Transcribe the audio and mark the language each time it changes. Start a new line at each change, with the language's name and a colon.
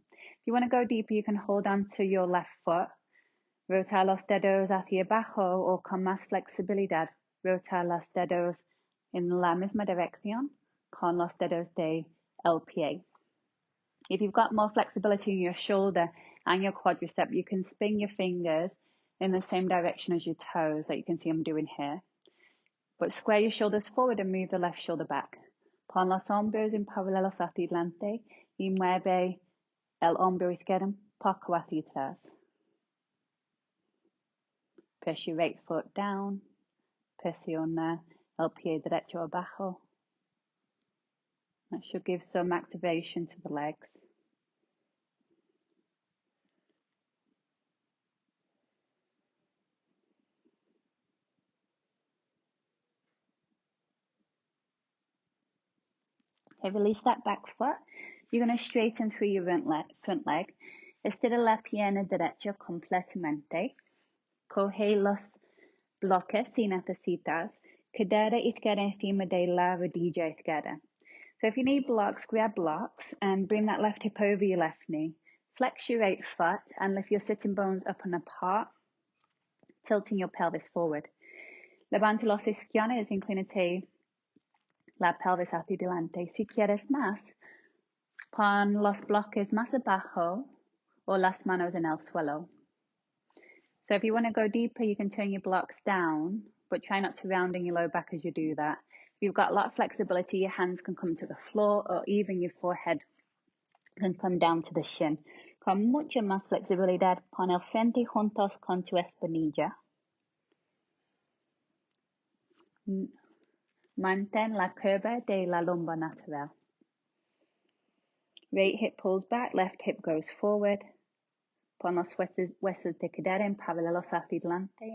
English: If you want to go deeper, you can hold on to your left foot.
Spanish: Rotar los dedos hacia abajo o con más flexibilidad. Rotar los dedos en la misma dirección con los dedos de el pie.
English: If you've got more flexibility in your shoulder and your quadricep, you can spin your fingers in the same direction as your toes, that you can see I'm doing here. But square your shoulders forward and move the left shoulder back.
Spanish: Pon los hombros en paralelos hacia delante y mueve el hombro izquierdo un poco hacia atrás.
English: Press your right foot down.
Spanish: Presiona el pie derecho abajo.
English: That should give some activation to the legs. Okay, release that back foot. You're going to straighten through your front leg.
Spanish: Estira la pierna derecha completamente. Coge los bloques si necesitas. Cadera izquierda encima de la rodilla izquierda.
English: So if you need blocks, grab blocks and bring that left hip over your left knee. Flex your right foot and lift your sitting bones up and apart, tilting your pelvis forward.
Spanish: Levante los isquiones, inclínate la pelvis hacia adelante. Si quieres más, pon los bloques más abajo o las manos en el suelo.
English: So if you want to go deeper, you can turn your blocks down, but try not to round in your low back as you do that. If you've got a lot of flexibility, your hands can come to the floor or even your forehead can come down to the shin.
Spanish: Con mucha más flexibilidad, pon el frente juntos con tu espinilla. Mantén la curva de la lumbar natural.
English: Right hip pulls back, left hip goes forward.
Spanish: Pon los huesos de cadera en paralelos hacia adelante.